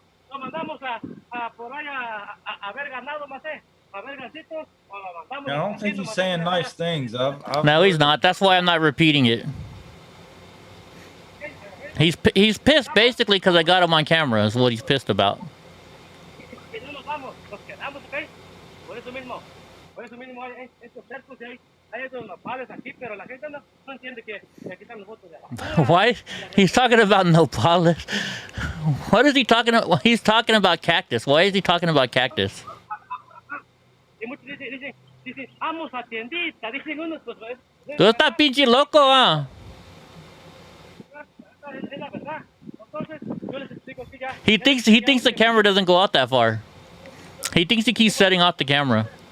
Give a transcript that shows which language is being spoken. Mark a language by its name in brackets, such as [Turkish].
[Spanish] Lo mandamos por ahí a ver ganado, más a ver gansitos, o lo mandamos. [English] I don't think he's saying nice things. No, he's not. That's why I'm not repeating it. He's pissed basically because I got him on camera. Is what he's pissed about. [Spanish] Y no nos vamos, nos quedamos, ¿ok? Por eso mismo hay estos cercos y hay estos nopales aquí, pero la gente no entiende que aquí están los votos de abajo. [English] Why? He's talking about nopales. What is he talking about? He's talking about cactus. Why is he talking about cactus? [Spanish] Y muchos dicen, vamos a tiendita, dicen unos, pues, Tú estás pinche loco, ah. es la verdad. Entonces, yo les explico aquí ya. [English] He thinks the camera doesn't go out that far. He thinks he keeps setting off the camera.